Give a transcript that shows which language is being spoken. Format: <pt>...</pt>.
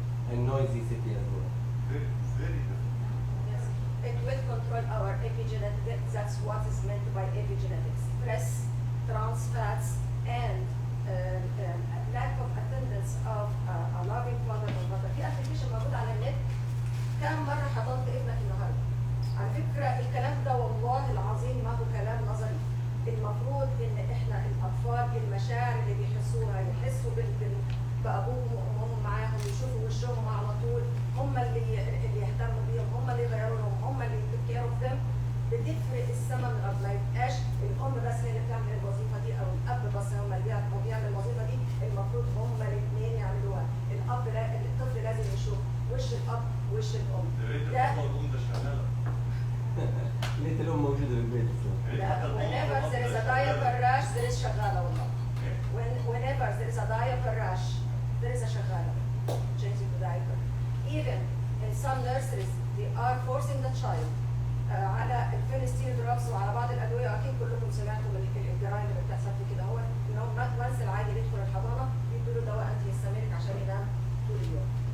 <en>And noisy city as well. Very, very difficult. Yes, it will control our epigenetics. That's what is meant by epigenetics. Stress, trans fats, and lack of attendance of a loving father or mother.</en> <ar>في ابلكيشن موجود على النت, كم مرة حضنت ابنك النهارده؟ على فكرة الكلام ده والله العظيم ما هو كلام نظري. المفروض ان احنا الاطفال المشاعر اللي بيحسوها يحسوا بابوهم وامهم معاهم, يشوفوا وشهم على طول, هم اللي يهتموا بيهم, هم اللي يغيروا لهم, هم اللي يتكيروا في them. بتفرق السما من الارض. ما يبقاش الام بس هي اللي بتعمل الوظيفه دي او الاب بس هو اللي بيعمل الوظيفه دي. المفروض هما الاثنين يعملوها. الاب الطفل لازم يشوف وش الاب وش الام. يا ريت الأم ده شغالة. ليت الام موجوده في البيت.</ar> <en>whenever there is a diaper rash there is</en> <ar>شغاله والله.</ar> <en>whenever there is a diaper rash there is a شغاله changing the diaper. Even in some nurseries they are forcing the child</en> <ar>على الفينستيل دروبس وعلى بعض الادويه، واكيد كلكم سمعتوا من الجرايم اللي بتحصل في كده، هو ان هو وانس العادي بيدخل الحضانه بيدوا له دواء انتي هيستامينيك عشان ينام طول اليوم.</ar>